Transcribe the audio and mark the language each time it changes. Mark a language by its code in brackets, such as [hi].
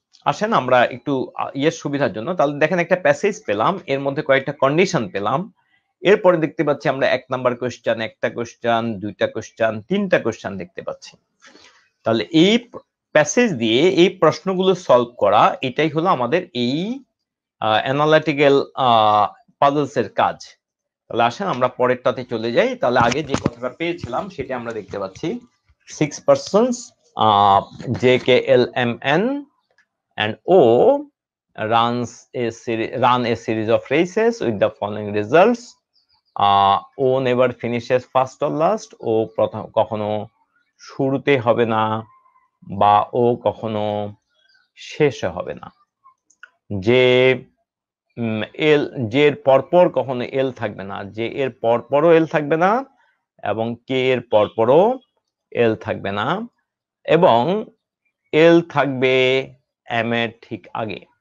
[bn] আসেন আমরা একটু ইয়ের সুবিধার জন্য, তাহলে দেখেন একটা প্যাসেজ পেলাম, এর মধ্যে কয়েকটা কন্ডিশন পেলাম, এরপরে দেখতে পাচ্ছি আমরা 1 নাম্বার কোশ্চেন, একটা কোশ্চেন, দুইটা কোশ্চেন, তিনটা কোশ্চেন দেখতে পাচ্ছি। তাহলে এই প্যাসেজ দিয়ে এই প্রশ্নগুলো সলভ করা, এটাই হলো আমাদের এই অ্যানালিটিক্যাল পাজলস এর কাজ। তাহলে আসেন আমরা পরেরটাতে চলে যাই। তাহলে আগে যে কথাটা পেয়েছিলাম সেটা আমরা দেখতে পাচ্ছি, [en] 6 persons JKLMN and O run a series of races with the following results. O never finishes first or last, [bn] ও প্রথম কখনো শুরুতে হবে না, বা ও কখনো শেষে হবে না। যে এল, যে এর পরপর কখনো এল থাকবে না, যে এর পরপরও এল থাকবে না, এবং কে এর পরপরও এল থাকবে না, এবং এল থাকবে এম এর ঠিক আগে।